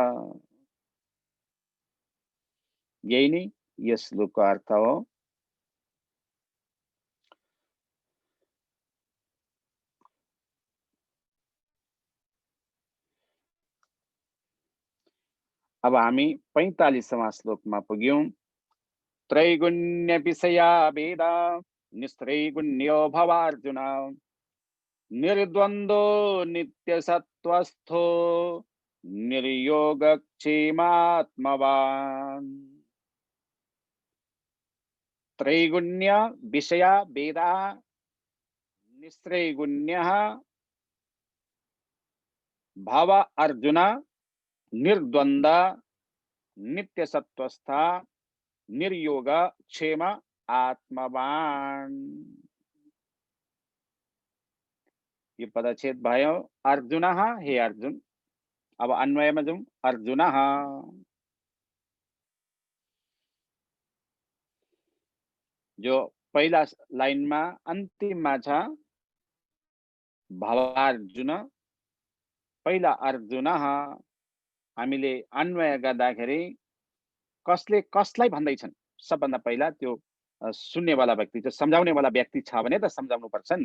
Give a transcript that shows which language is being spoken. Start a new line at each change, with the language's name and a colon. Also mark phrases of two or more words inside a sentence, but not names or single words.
Nepali: यही नै यस श्लोकको अर्थ हो। अब हामी 45वां श्लोकमा पुग्यौं।
Sanskrit: त्रैगुण्य विषया वेद निस्त्रैगुण्यो भवार्जुन निर्द्वन्द्वो नित्यसत्त्वस्थो निर्योगक्षेमात्मवान्। त्रैगुण्य विषया वेदा निस्त्रैगुण्यः भव अर्जुन निर्द्वन्द्व नित्यसत्त्वस्थ निर्योग क्षेम आत्मवान्।
Nepali: यो पदच्छेद भयो अर्जुन, हे अर्जुन। अब अन्वयमा जाउँ। अर्जुन जो पहिला लाइनमा अन्तिममा छ भवार्जुन, पहिला अर्जुन, हामीले अन्वय गर्दाखेरि कसले कसलाई भन्दैछन् सबभन्दा पहिला त्यो सुन्नेवाला व्यक्ति, जो सम्झाउनेवाला व्यक्ति छ भने त सम्झाउनु पर्छ नि त।